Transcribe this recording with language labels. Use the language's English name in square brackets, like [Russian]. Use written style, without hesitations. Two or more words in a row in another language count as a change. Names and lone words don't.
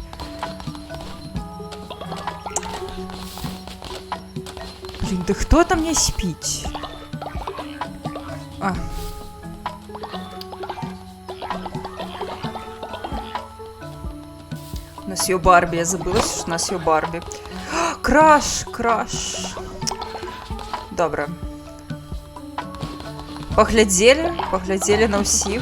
[Belarusian] Блин, да хто там не спіць? [Ukrainian] У нас є Барбі, я забылася, що у нас є Барбі. Краш! Добре. [Belarusian] Паглядзелі на ўсіх.